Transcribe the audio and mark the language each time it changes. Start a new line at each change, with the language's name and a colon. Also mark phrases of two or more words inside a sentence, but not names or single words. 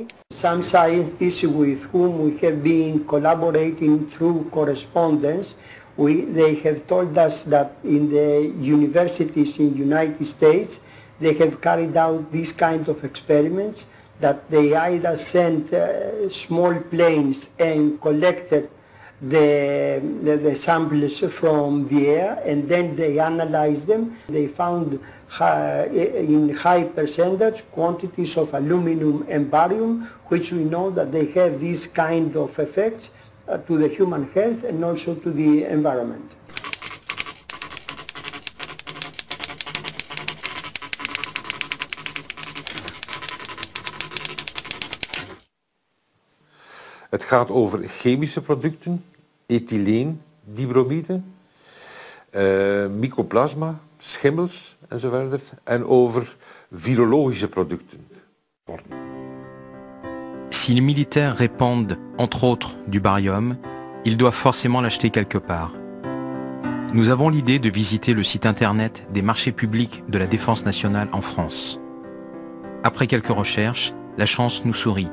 English: Some scientists with whom we have been collaborating through correspondence, they have told us that in the universities in the United States, they have carried out these kind of experiments, that they either sent small planes and collected the samples from the air, and then they analyzed them. They found in high percentage quantities of aluminum and barium, which we know that they have this kind of effects to the human health and also to the environment.
Dutch: Het gaat over chemische producten, ethyleen, dibromide, mycoplasma, schimmels enzovoort. En over virologische producten.
French: Si les militaires répandent, entre autres, du barium, ils doivent forcément l'acheter quelque part. Nous avons l'idée de visiter le site internet des marchés publics de la Défense nationale en France. Après quelques recherches, la chance nous sourit.